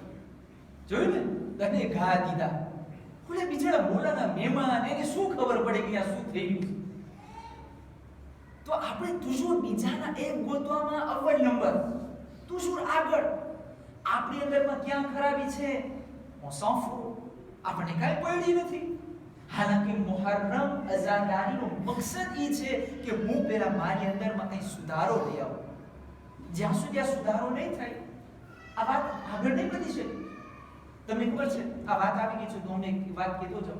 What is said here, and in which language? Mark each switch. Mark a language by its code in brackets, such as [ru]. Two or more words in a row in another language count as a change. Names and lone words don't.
[gu] જોયું ને, તને ઘા દીધા. ઓલે બિચારા મૌલાના મહેમાન, એને શું ખબર પડે કે આ શું થઈ ગયું? તો આપણે તુજુર બીજાના એક ગોતવામાં અવ્વલ નંબર, તુજુર આગળ. આપણી અંદરમાં ક્યાં ખરાબી છે [fr] on s'en fout, [gu] આપણને કાંઈ પડી નથી. હાલાકી મુહર્રમ અઝાદારીનો મકસદ એ છે કે હું પહેલા મારી અંદરમાં કંઈ સુધારો લઈ આવું. જ્યાં સુધી આ સુધારો નહીં થાય આ વાત આગળ નહીં વધી શકે. તમને ખબર છે આ વાત આવી ગઈ છે તો હું એક વાત કહેતો જાઉં.